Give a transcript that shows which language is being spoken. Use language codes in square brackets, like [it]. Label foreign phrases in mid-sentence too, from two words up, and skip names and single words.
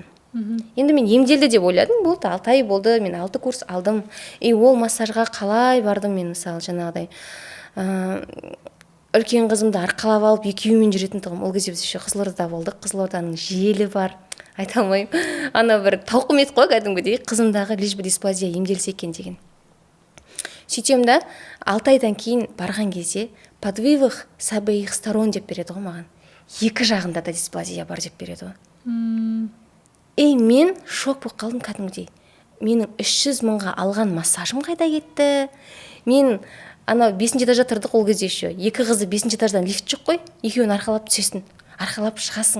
[kk] Енді мен емделді деп ойладым, болды, 6 ай болды, мен 6 курс алдым. И ол массажға қалай бардым мен, мысалы, жаңағыдай үлкен қызымды арқалап алып екеуімен жүретін тұғым. Ол кезде біз еще Қызылордада болдық, Қызылорданың желі бар. Айта алмаймын. Ана бір тауқымет қой кәдімгідей, қызымдағы [ru] лишь бы [kk] дисплазия емделсе екен деген. Сөйтем да 6 айдан кейін барған кезде [ru] подвывых с обеих сторон [kk] деп береді ғой маған. Екі жағында да дисплазия бар деп береді ғой. И мен шок болып қалдым кәдімгідей. Менің 300 мыңға алған массажым қайда кетті? Мен анау 5-ші этажда тұрдық ол кезде еще. Екі қызды 5-ші этаждан лифт жоқ қой. Екеуін арқалап түсесің, арқалап шығасың.